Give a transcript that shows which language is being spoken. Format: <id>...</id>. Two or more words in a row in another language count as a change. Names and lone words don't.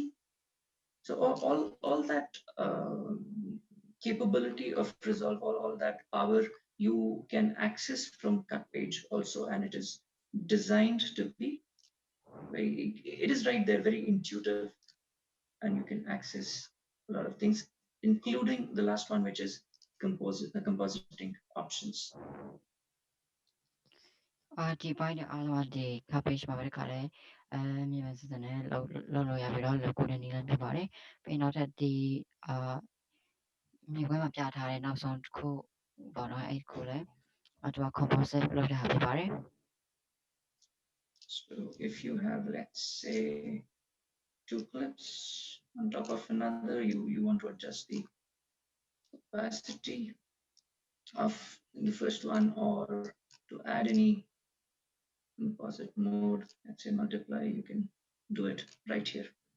<en>So all that capability of resolve, all that power you can access from cut page also, and it is designed to be it is right there, very intuitive, and you can access a lot of things, including the last one, which is compositing options.</en> <my>ဒီပိုင်းတွေအားလုံးကဒီ</my> <en>cut page</en> <my>မှာပဲတခါလဲမြင်မယ်စစနဲ့လုပ်လို့ရပြီးတော့လုပ်ကိုတဲ့နည်းလမ်းဖြစ်ပါတယ်ပြီးရင်နောက်ထပ်ဒီမြေခွဲမှာပြထားတဲ့နောက်ဆုံးတစ်ခုပေါ့နော်အဲ့ဒီခုလဲသူက composite လုပ်တဲ့ဟာဖြစ်ပါတယ်</my> <en>So if you have, let's say, two clips on top of another, you want to adjust the opacity of the first one, or to add any composite mode, let's say multiply, you can do it right here.</en>